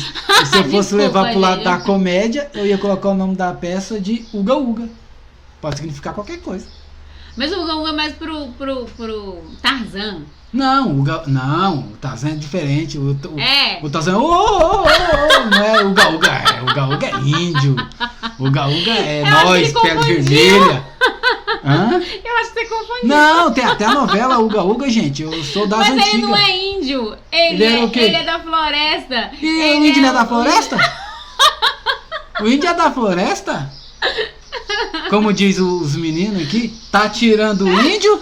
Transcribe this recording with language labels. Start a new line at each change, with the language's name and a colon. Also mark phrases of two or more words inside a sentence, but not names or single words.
Portuguese: E se eu fosse levar pro lado da comédia, eu ia colocar o nome da peça de Uga Uga. Pode significar qualquer coisa. Mas o Uga Uga é mais pro Tarzan. Não, o Tarzan é diferente. O Tarzan é não é Uga Uga. Uga Uga é índio. Uga-uga é Eu acho nós, que pele confundiu. vermelha. Hã? Eu acho que você confundiu. Não, tem até a novela Uga-uga, gente. Eu sou das Mas antigas. ele não é índio. Ele é o quê? Ele é da floresta. E o Ele índio não é da o- floresta? O índio é da floresta? Como diz os meninos aqui, tá tirando o índio?